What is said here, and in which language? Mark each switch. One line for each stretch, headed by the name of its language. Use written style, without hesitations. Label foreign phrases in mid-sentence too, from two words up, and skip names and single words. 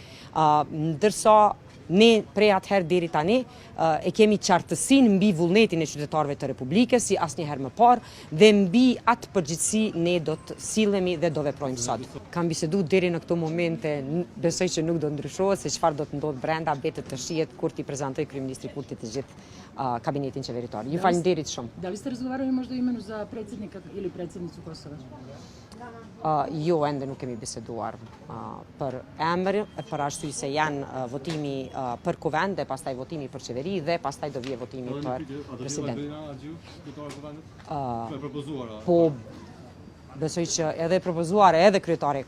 Albanian: Ndërsa ne prej atëherë deri tani e kemi qartësinë mbi vullnetin e qytetarëve të Republikës si asnjëherë më parë dhe mbi atë përgjegjësi ne do të sillemi dhe do veprojmë sot. Kam biseduar deri në këto momente, besoj që nuk do ndryshohet se çfarë do të ndodhë brenda, betet të shihet kur ti prezantoj kryeministri Kurti të gjithë kabinetin qeveritor. Ju falenderit shumë.
Serbian: Da li ste razgovarali možda o imenu za predsjednika ili predsjednicu Kosova?
Albanian: Jo, ende nuk kemi biseduar për emër, për arsye se janë votimi për Kuvend dhe pastaj votimi për qeveri dhe pastaj do vije votimi për president. Po, besoj që edhe propozuar edhe kryetari e Kuvendit.